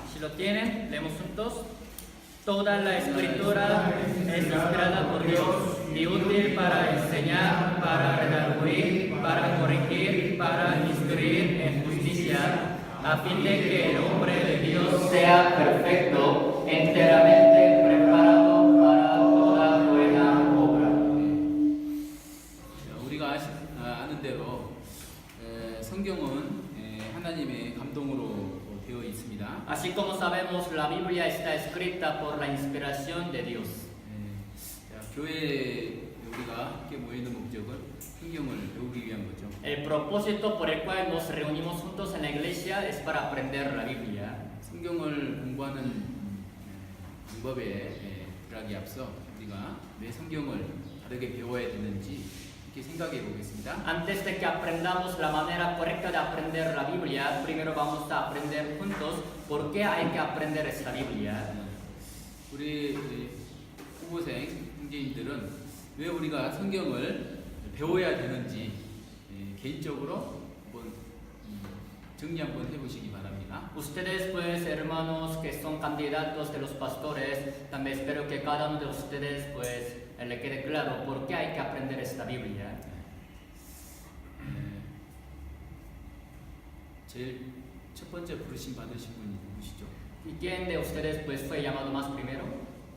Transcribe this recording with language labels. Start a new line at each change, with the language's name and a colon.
Spanish: Si lo tienen, leemos juntos. Toda la escritura es inspirada por Dios y útil para enseñar, para redarguir, para corregir, para instruir en justicia, a fin de que el hombre de Dios sea perfecto, enteramente preparado para toda buena obra.
Korean: 우리가 아는 대로 성경은 하나님의 감동으로 되어 있습니다.
Spanish: Así como sabemos, la Biblia está escrita por la inspiración de Dios.
Korean: 교회에 우리가 함께 모이는 목적은 성경을 배우기 위한 거죠.
Spanish: El propósito por el cual nos reunimos juntos en la iglesia es para aprender la Biblia.
Korean: 성경을 공부하는 방법에 들어가기 앞서 우리가 왜 성경을 다르게 배워야 되는지 이렇게 생각해 보겠습니다.
Spanish: Antes de que aprendamos la manera correcta de aprender la Biblia, primero vamos a aprender juntos por qué hay que aprender esta Biblia.
Korean: 우리 후보생 형제님들은 왜 우리가 성경을 배워야 되는지 개인적으로 한번 정리 한번 해보시기 바랍니다.
Spanish: Ustedes, pues, hermanos que son candidatos de los pastores, también espero que cada uno de ustedes, pues, le quede claro por qué hay que aprender esta Biblia.
Korean: 제일 첫 번째 부르심 받으신 분이 누구시죠?
Spanish: ¿Y quién de ustedes, pues, fue llamado más primero?